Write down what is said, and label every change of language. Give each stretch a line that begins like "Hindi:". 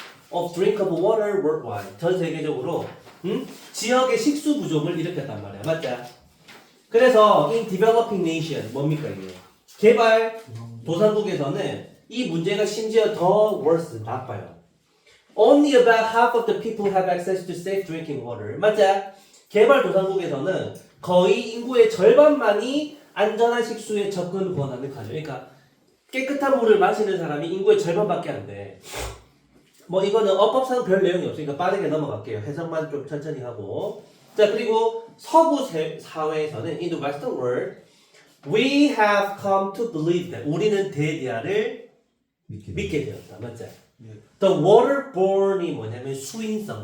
English: of drinkable water worldwide
Korean: 전 세계적으로 지역의 식수 부족을 일으켰단 말이야. 맞지? 그래서
English: in developing nation
Korean: 뭡니까 이게? 개발 도상국에서는 이 문제가 심지어 더 worse 나빠요.
English: Only about half of the people have access to safe drinking water.
Korean: 맞지? 개발 도상국에서는 거의 인구의 절반만이 안전한 식수에 접근 권한을 가져. 그러니까 깨끗한 물을 마시는 사람이 인구의 절반밖에 안 돼. 뭐 이거는 어법상 별 내용이 없으니까 빠르게 넘어갈게요. 해석만 좀 천천히 하고. 자 그리고 서구 사회에서는
English: in the Western world, we have come to believe that
Korean: 우리는 대디아를 믿게 되었다. 맞지?
English: The waterborne
Korean: 이 뭐냐면 수인성.